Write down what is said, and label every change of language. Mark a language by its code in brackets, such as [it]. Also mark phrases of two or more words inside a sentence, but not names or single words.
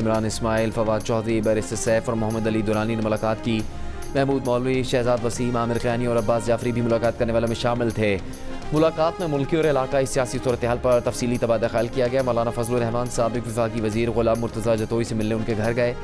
[ur] عمران اسماعیل، فواد چودھری، بیرسٹر سیف اور محمد علی درانی نے ملاقات کی. محمود مولوی، شہزاد وسیم، عامر خیانی اور عباس جعفری بھی ملاقات کرنے والوں میں شامل تھے. ملاقات میں ملکی اور علاقائی سیاسی صورت حال پر تفصیلی تبادلہ خیال کیا گیا. مولانا فضل الرحمان سابق وفاقی وزیر غلام مرتضیٰ جتوئی سے ملنے ان کے گھر گئے.